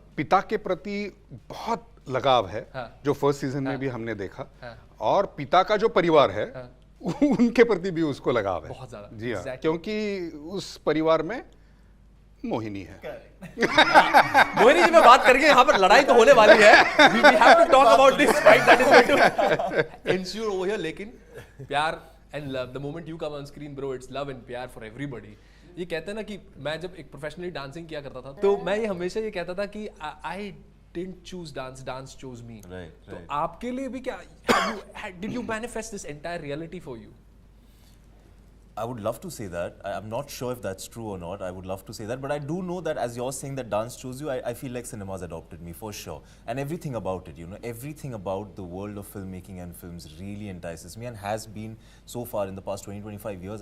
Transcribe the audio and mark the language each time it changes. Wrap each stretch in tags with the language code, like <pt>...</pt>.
<hi>पिता के प्रति बहुत लगाव है, हाँ। जो फर्स्ट सीजन में भी हमने देखा, और पिता का जो परिवार है उनके प्रति भी उसको लगाव है बहुत ज्यादा। जी हाँ,</hi> <en>Exactly.</en> <hi>क्योंकि उस परिवार में मोहिनी है। मोहिनी जी में बात करके यहाँ पर लड़ाई तो होने वाली है।</hi> <en>We have to talk about this fight that is going to ensue over here.</en> <hi>लेकिन प्यार</hi> <en>and love, the moment you come on screen, bro, it's love and pyaar for everybody.</en> <hi>ये कहते हैं ना कि मैं जब एक प्रोफेशनली डांसिंग किया करता था, तो मैं ये हमेशा ये कहता था कि</hi> <en>I didn't choose dance, dance chose me. Right,</en> <hi>तो</hi> <en>right.</en> <hi>आपके लिए भी क्या,</hi> <en>did you manifest this entire reality for you? I would love to say that. I'm not sure if that's true or not. I would love to say that. But I do know that as you're saying that dance chose you, I feel like cinema's adopted me for sure. And everything about it, you know, everything about the world of filmmaking and films really entices me and has been so far in the past 20-25 years.</en>